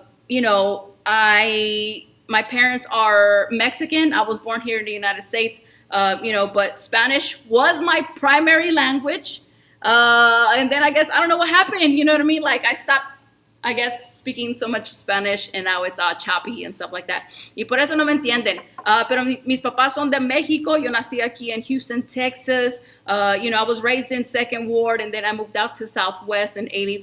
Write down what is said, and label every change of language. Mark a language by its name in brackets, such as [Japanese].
[English] My parents are Mexican. I was born here in the United States, but Spanish was my primary language. And then I guess, I don't know what happened, you know what I mean? Like I stopped, I guess, speaking so much Spanish, and now it's choppy and stuff like that. [Spanish] Y por eso no me entienden. Pero mis papás son de México. Yo nací aquí in Houston, Texas. [English] I was raised in Second Ward, and then I moved out to Southwest in 80.